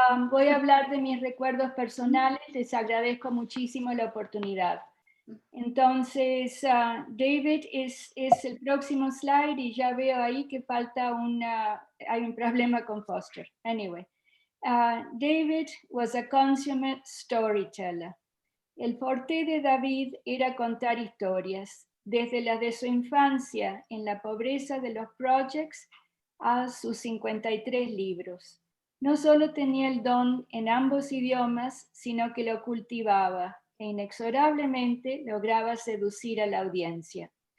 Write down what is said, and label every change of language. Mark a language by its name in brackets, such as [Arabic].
[Spanish] Voy a hablar de mis recuerdos personales. Les agradezco muchísimo la oportunidad. Entonces, David es el próximo slide y ya veo ahí que falta hay un problema con Foster. [English] Anyway, David was a consummate storyteller. [Spanish] El forte de David era contar historias, desde las de su infancia en la pobreza de los projects a sus 53 libros. No solo tenía el don en ambos idiomas, sino que lo cultivaba e inexorablemente lograba seducir a la audiencia.